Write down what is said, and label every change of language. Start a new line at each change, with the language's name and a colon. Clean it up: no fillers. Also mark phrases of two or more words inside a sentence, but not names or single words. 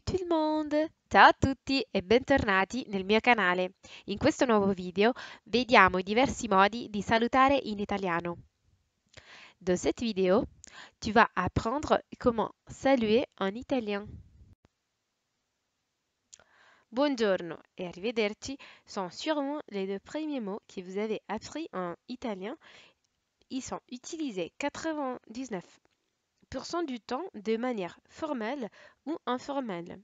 French: monde!
Italian: Ciao a tutti e bentornati nel mio canale. In questo nuovo video vediamo i diversi modi di salutare in italiano.
French: Dans cette vidéo, tu vas apprendre comment saluer en italien. Buongiorno et arrivederci sont sûrement les deux premiers mots que vous avez appris en italien. Ils sont utilisés 99% du temps de manière formelle ou informelle.